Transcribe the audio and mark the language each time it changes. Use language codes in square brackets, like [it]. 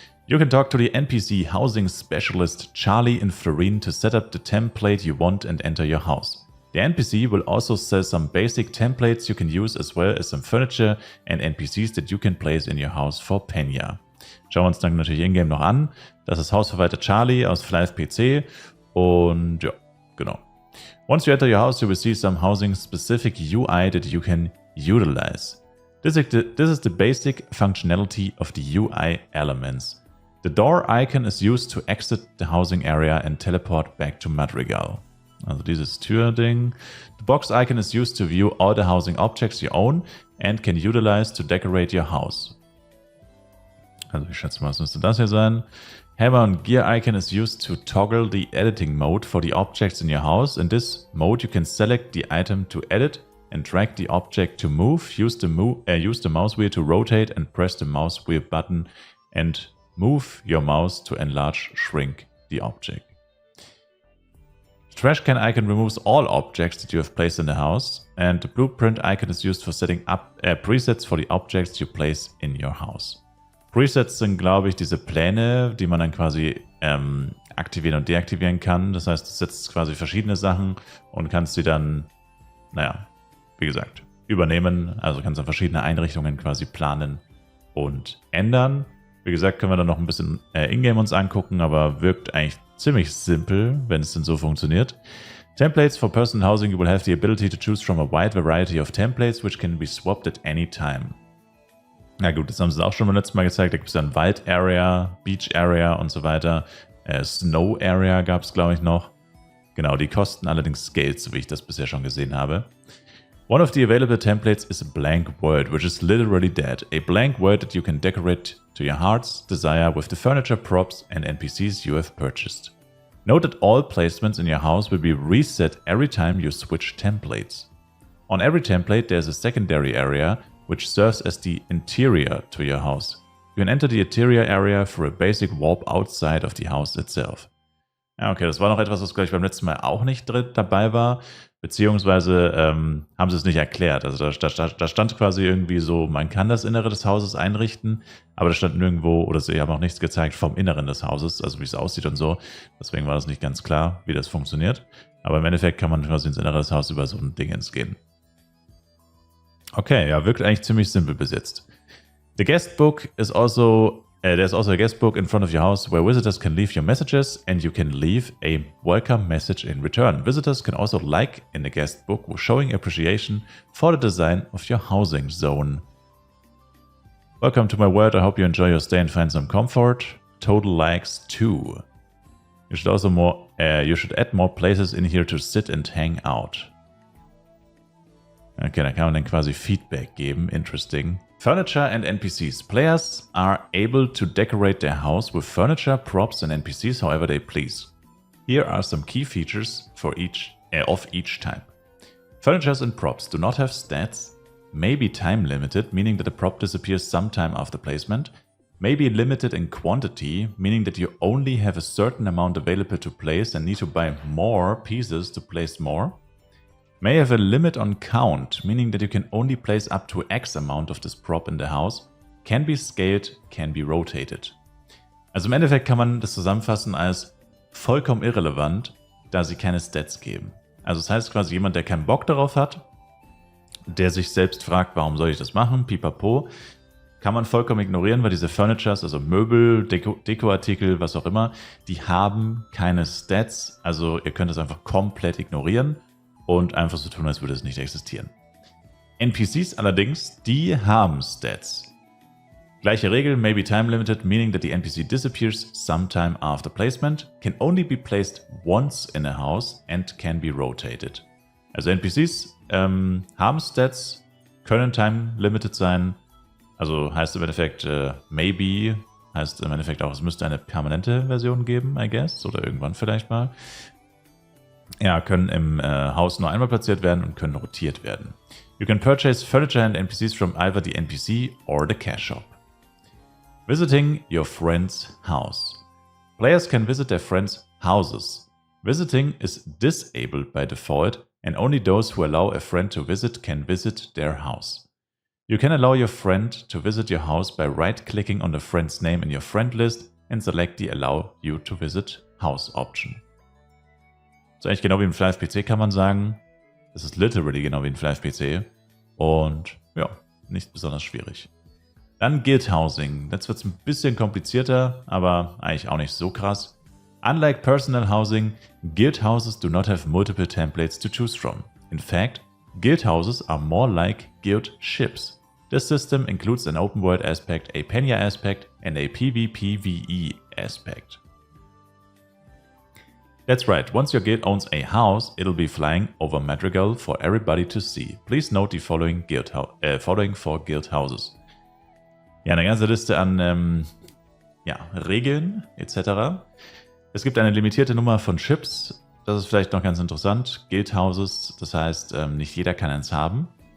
[en] You can talk to the NPC Housing Specialist Charlie in Florine to set up the template you want and enter your house. The NPC will also sell some basic templates you can use as well as some furniture and NPCs that you can place in your house for Penya. [de] Schauen wir uns dann natürlich in-game noch an. Das ist Hausverwalter Charlie aus Flive PC und ja, genau. [en] Once you enter your house, you will see some housing-specific UI that you can utilize. This is the basic functionality of the UI elements. The door icon is used to exit the housing area and teleport back to Madrigal. [de] Also dieses Tür-Ding. [en] The box icon is used to view all the housing objects you own and can utilize to decorate your house. [de] Also ich schätze mal, was müsste das hier sein? [en] Hammer and gear icon is used to toggle the editing mode for the objects in your house. In this mode, you can select the item to edit and drag the object to move. Use the mouse wheel to rotate and press the mouse wheel button and move your mouse to enlarge, shrink the object. The trash can icon removes all objects that you have placed in the house, and the blueprint icon is used for setting up presets for the objects you place in your house. [de] Presets sind, glaube ich, diese Pläne, die man dann quasi aktivieren und deaktivieren kann. Das heißt, du setzt quasi verschiedene Sachen und kannst sie dann, naja, wie gesagt, übernehmen. Also kannst du verschiedene Einrichtungen quasi planen und ändern. Wie gesagt, können wir dann noch ein bisschen in-game uns angucken, aber wirkt eigentlich ziemlich simpel, wenn es denn so funktioniert. [en] Templates for personal housing. You will have the ability to choose from a wide variety of templates, which can be swapped at any time. [de] Na gut, das haben sie auch schon beim letzten Mal gezeigt. Da gibt es dann Wald Area, Beach Area und so weiter. Snow Area gab es, glaube ich, noch. Genau, die kosten allerdings Geld, so wie ich das bisher schon gesehen habe. [en] One of the available templates is a blank world, which is literally dead. A blank world that you can decorate to your heart's desire with the furniture, props and NPCs you have purchased. Note that all placements in your house will be reset every time you switch templates. On every template there is a secondary area which serves as the interior to your house. You can enter the interior area through a basic warp outside of the house itself. [de] Ja, okay, das war noch etwas, was gleich beim letzten Mal auch nicht dabei war, beziehungsweise haben sie es nicht erklärt. Also da stand quasi irgendwie so, man kann das Innere des Hauses einrichten, aber da stand nirgendwo, oder sie haben auch nichts gezeigt vom Inneren des Hauses, also wie es aussieht und so. Deswegen war das nicht ganz klar, wie das funktioniert. Aber im Endeffekt kann man quasi ins Innere des Hauses über so ein Dingens gehen. Okay, ja, wirkt eigentlich ziemlich simpel bis jetzt. [en] The guest book is also, there's also a guest book in front of your house where visitors can leave your messages and you can leave a welcome message in return. Visitors can also like in the guest book, showing appreciation for the design of your housing zone. Welcome to my world. I hope you enjoy your stay and find some comfort. Total likes 2. You should also you should add more places in here to sit and hang out. [de] Okay, da kann man dann quasi Feedback geben. [en] Interesting. Furniture and NPCs. Players are able to decorate their house with furniture, props and NPCs however they please. Here are some key features for each type. Furnitures and props do not have stats, may be time limited, meaning that the prop disappears sometime after placement, may be limited in quantity, meaning that you only have a certain amount available to place and need to buy more pieces to place more. May have a limit on count, meaning that you can only place up to X amount of this prop in the house, can be scaled, can be rotated. [de] Also im Endeffekt kann man das zusammenfassen als vollkommen irrelevant, da sie keine Stats geben. Also das heißt quasi jemand, der keinen Bock darauf hat, der sich selbst fragt, warum soll ich das machen, pipapo, kann man vollkommen ignorieren, weil diese Furnitures, also Möbel, Dekoartikel, was auch immer, die haben keine Stats. Also ihr könnt es einfach komplett ignorieren und einfach so tun, als würde es nicht existieren. NPCs allerdings, die haben Stats. Gleiche Regel, [en] may be time limited, meaning that the NPC disappears sometime after placement, can only be placed once in a house and can be rotated. [de] Also NPCs haben Stats, können time limited sein, also heißt im Endeffekt maybe, heißt im Endeffekt auch, es müsste eine permanente Version geben, [en] I guess, [de] oder irgendwann vielleicht mal. Ja, können im Haus nur einmal platziert werden und können rotiert werden. [en] You can purchase furniture and NPCs from either the NPC or the cash shop. Visiting your friend's house. Players can visit their friends' houses. Visiting is disabled by default, and only those who allow a friend to visit can visit their house. You can allow your friend to visit your house by right-clicking on the friend's name in your friend list and select the Allow You to Visit House option. [de] Das ist eigentlich genau wie im Flive-PC, kann man sagen. Es ist literally genau wie ein Flive-PC und ja, nicht besonders schwierig. Dann Guild Housing. Jetzt wird es ein bisschen komplizierter, aber eigentlich auch nicht so krass. [en] Unlike personal housing, guild houses do not have multiple templates to choose from. In fact, guild houses are more like guild ships. This system includes an open world aspect, a Penya aspect, and a PvPvE aspect. That's right, once your guild owns a house, it'll be flying over Madrigal for everybody to see. Please note the following for guild houses. [de] Ja, eine ganze Liste an Regeln etc. Es gibt eine limitierte Nummer von Ships. Das ist vielleicht noch ganz interessant. Guild Houses, das heißt, nicht jeder kann eins haben.